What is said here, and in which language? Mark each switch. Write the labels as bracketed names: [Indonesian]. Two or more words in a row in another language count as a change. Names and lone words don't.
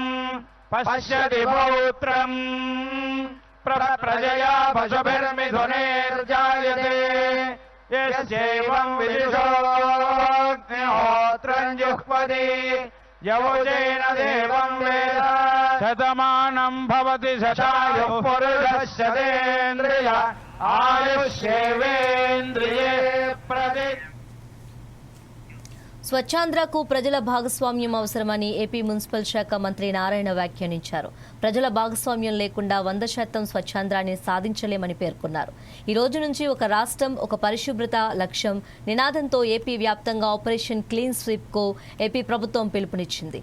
[Sanskrit] पश्यति पौत्रम् प्रजया पशुभिर्मिथुनैर्जायते यस्यैवं विदुषोऽग्निहोत्रं जुह्वति यवोजेन देवं वेद शतमानं भवति शतायुः पुरुषस्य शतेन्द्रिय आयुष्येवेन्द्रिये प्रति [Telugu] స్వచ్ఛాంధ్రకు ప్రజల భాగస్వామ్యం అవసరమని ఏపీ మున్సిపల్ శాఖ మంత్రి నారాయణ వ్యాఖ్యానించారు. ప్రజల భాగస్వామ్యం లేకుండా 100% స్వచ్ఛాంధ్రాన్ని సాధించలేమని పేర్కొన్నారు. ఈ రోజు నుంచి ఒక రాష్ట్రం ఒక పరిశుభ్రత లక్ష్యం నినాదంతో ఏపీ వ్యాప్తంగా ఆపరేషన్ క్లీన్ స్వీప్ కు ఏపీ ప్రభుత్వం పిలుపునిచ్చింది.